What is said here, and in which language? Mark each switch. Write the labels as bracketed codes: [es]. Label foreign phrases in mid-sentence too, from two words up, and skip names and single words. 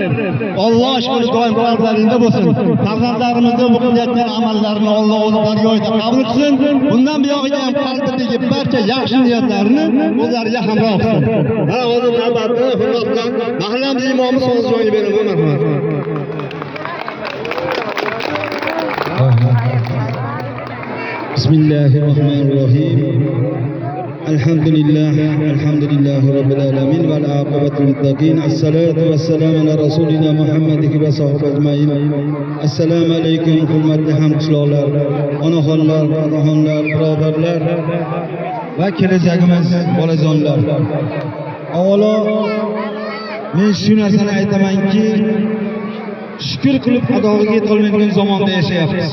[uz] Alloh shuni doim qalblaringda bo'lsin. Farzandlarimizni bu qilayotgan amallarini Alloh o'zi bargohida qabul qilsin. Bundan buyog'iga ham qalbidagi barcha yaxshi niyatlarni o'zlariga hamroh qilsin. Mana o'zi navbatda hurmatdan mahallamiz imomi so'zini beraman. [ar] بسم الله الرحمن الرحيم الحمد لله رب العالمين والعاقبة للمتقين الصلاة والسلام على رسولنا محمد وصحبه أجمعين السلام عليكم [uz] hurmatli hamqishloqlar, onaxonlar, otaxonlar, birodarlar va kelajagimiz bolajonlar. Avvalo men shu narsani aytamanki, shukr qilib adog'iga yetolmaydigan zamonda yashayapmiz.